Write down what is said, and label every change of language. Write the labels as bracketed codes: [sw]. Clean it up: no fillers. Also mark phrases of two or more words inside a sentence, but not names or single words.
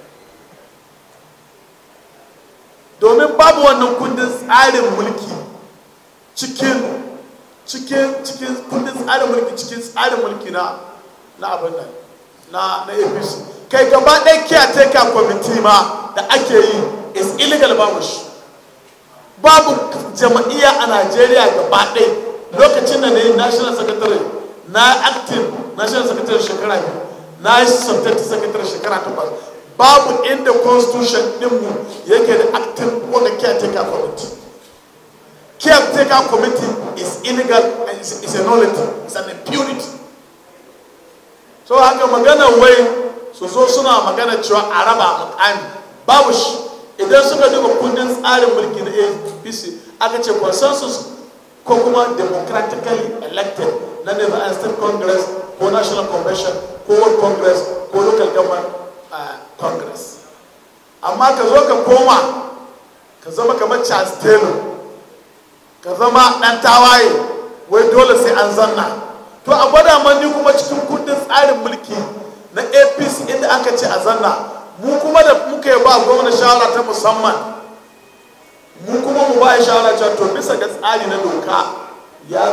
[ha] domin babu wannan kundin tsarin mulki cikin kundin tsarin mulki cikin tsarin mulki na abin nan na APC kai gaba ɗaya [en] caretaker committee [ha] ma da ake yi [en] is illegal [ha] babu jama'iyya a Najeriya gaba ɗaya lokacin da na yi [en] national secretary [ha] na [en] active national secretary [ha] shekara 2 na yi [en] subject secretary [ha] shekara 8 babu inda constitution ɗinmu yake da active wanda [en] caretaker committee. Caretaker committee is illegal and is a nullity, it's an impunity. [ha] So haka magana wai su zo suna magana cewa a raba mukami babu shi idan suka duba kundin tsarin mulki na APC aka ce consensus ko kuma [en] democratically elected [ha] na [en] the state congress [ha] ko [en] national convention [ha] ko [en] world congress [ha] ko [en] local government congress. [ha] Amma ka zo ka koma ka zama kamar Charles Taylor ka zama ɗan tawaye wai dole sai an zanna to a gwada mani kuma cikin kundin tsarin mulki na APC inda aka ce a zanna mu kuma da muka yi ba gwamna shawara ta musamman mu kuma mu ba ya shawara cewa to bisa ga tsari na doka ya